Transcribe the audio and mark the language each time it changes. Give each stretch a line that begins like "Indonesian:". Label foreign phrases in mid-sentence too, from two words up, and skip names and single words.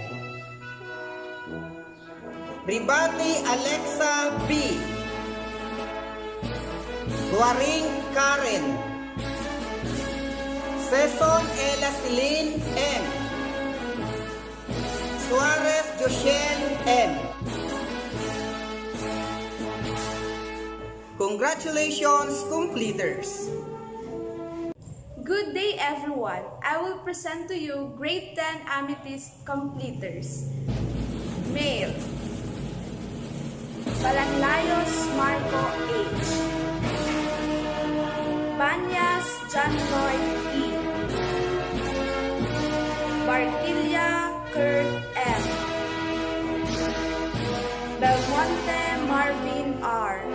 English: Ribati Alexa B. Guaring Karen. Seson Ella Celine M. Suarez Joshel M. Congratulations, completers! Good day, everyone. I will present to you Grade 10 Amethyst completers. Male. Balanlayos Marco H. Banyas John Lloyd E. Barquilla Kurt M. Belmonte Marvin R.